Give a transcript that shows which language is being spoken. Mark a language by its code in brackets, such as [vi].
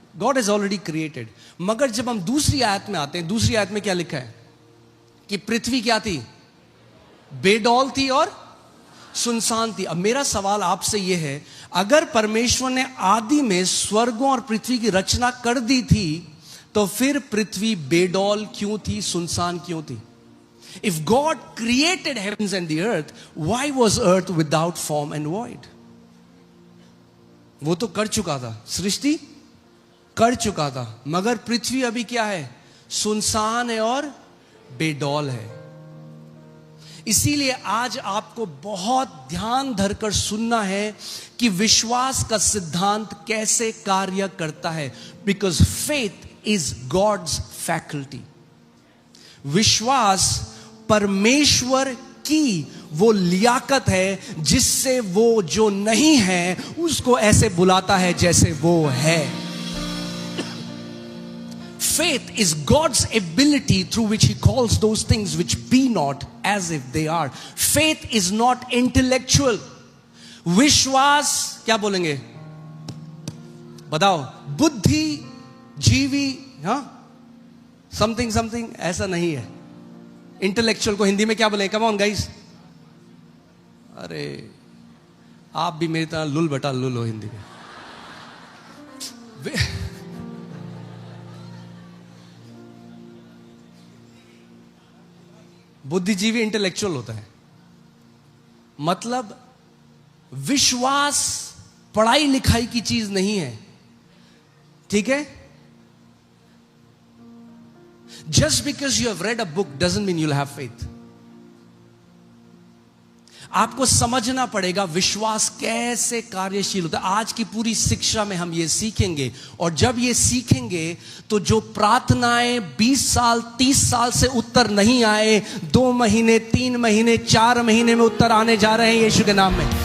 [en] God is already created. [hi] मगर जब हम दूसरी आयत में आते हैं, दूसरी आयत में क्या लिखा है? कि पृथ्वी क्या थी? बेडौल थी और सुनसान थी। अब मेरा सवाल आपसे यह है, अगर परमेश्वर ने आदि में स्वर्गों और पृथ्वी की रचना कर दी थी, तो फिर पृथ्वी बेडौल क्यों थी, सुनसान क्यों थी? [en] If God created heavens and the earth, why was earth without form and void? [hi] वो तो कर चुका था, सृष्टि कर चुका था, मगर पृथ्वी अभी क्या है? सुनसान है और बेडौल है। इसीलिए आज आपको बहुत ध्यान धरकर सुनना है कि विश्वास का सिद्धांत कैसे कार्य करता है। [en] Because faith is God's faculty. [hi] विश्वास परमेश्वर की वो लियाकत है जिससे वो जो नहीं है उसको ऐसे बुलाता है जैसे वो है। [en] Faith is God's ability through which He calls those things which be not as if they are. Faith is not intellectual. [hi] विश्वास क्या बोलेंगे? बताओ। बुद्धि जीवी, हाँ, समथिंग ऐसा नहीं है। इंटेलेक्चुअल को हिंदी में क्या बोले? [en] Come on guys. [hi] अरे आप भी मेरी तरह लुल बटा लुल हो हिंदी में। बुद्धिजीवी इंटेलेक्चुअल होता है। मतलब विश्वास पढ़ाई लिखाई की चीज नहीं है, ठीक है? [en] Just because you have read a book doesn't mean you'll have faith. [hi] आपको समझना पड़ेगा विश्वास कैसे कार्यशील होता है। आज की पूरी शिक्षा में हम ये सीखेंगे, और जब ये सीखेंगे तो जो प्रार्थनाएं 20 साल 30 साल से उत्तर नहीं आए, 2 महीने 3 महीने 4 महीने में उत्तर आने जा रहे हैं यीशु के नाम में।